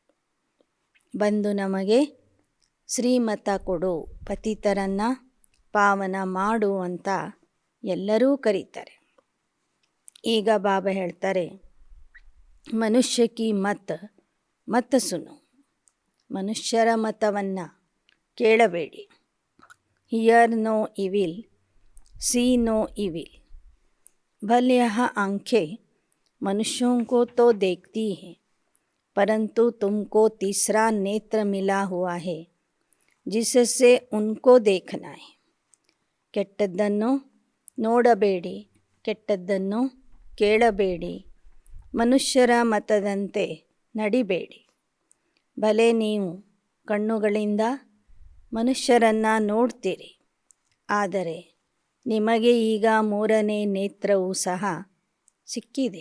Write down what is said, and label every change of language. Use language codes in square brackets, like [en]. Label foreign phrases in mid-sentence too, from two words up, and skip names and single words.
[kn] ಬಂದು ನಮಗೆ ಶ್ರೀಮತ ಕೊಡು, ಪತಿತರನ್ನು ಪಾವನ ಮಾಡು ಅಂತ ಎಲ್ಲರೂ ಕರೀತಾರೆ. ಈಗ ಬಾಬಾ ಹೇಳ್ತಾರೆ, [hi] मनुष्य की मत सुनो. [kn] ಮನುಷ್ಯರ ಮತವನ್ನು ಕೇಳಬೇಡಿ. [en] hear no evil, see no evil. [hi] भले यह आँखें मनुष्यों को तो देखती हैं, परंतु तुमको तीसरा नेत्र मिला हुआ है जिससे उनको देखना है. [kn] ಕೆಟ್ಟದ್ದನ್ನು ನೋಡಬೇಡಿ, ಕೆಟ್ಟದ್ದನ್ನು ಕೇಳಬೇಡಿ, ಮನುಷ್ಯರ ಮತದಂತೆ ನಡಿಬೇಡಿ. ಭಲೆ ನೀವು ಕಣ್ಣುಗಳಿಂದ ಮನುಷ್ಯರನ್ನು ನೋಡ್ತೀರಿ, ಆದರೆ ನಿಮಗೆ ಈಗ ಮೂರನೇ ನೇತ್ರವೂ ಸಹ ಸಿಕ್ಕಿದೆ.